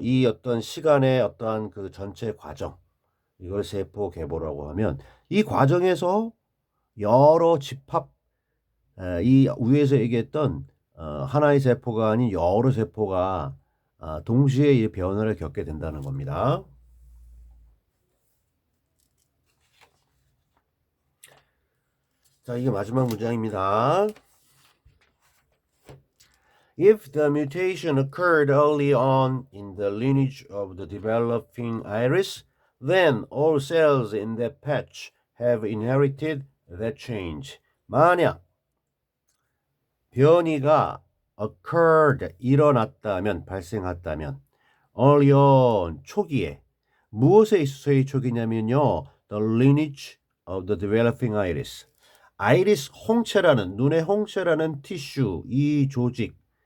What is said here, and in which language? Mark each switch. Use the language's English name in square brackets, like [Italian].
[Korean] 이 어떤 시간의 어떠한 그 전체 과정 이걸 세포 계보라고 하면 이 과정에서 여러 집합 이 위에서 얘기했던 하나의 세포가 아닌 여러 세포가 동시에 이 변화를 겪게 된다는 겁니다. 자, 이게 마지막 문장입니다. [English] If the mutation occurred early on in the lineage of the developing iris, then all cells in that patch have inherited that change. [Korean] 만약 변이가 occurred 일어났다면 발생했다면 [English] early on [Korean] 초기에 무엇에 있어서의 초기냐면요. [English] The lineage of the developing iris. [Korean] 아이리스 홍채라는 눈의 홍채라는 티슈 이 조직.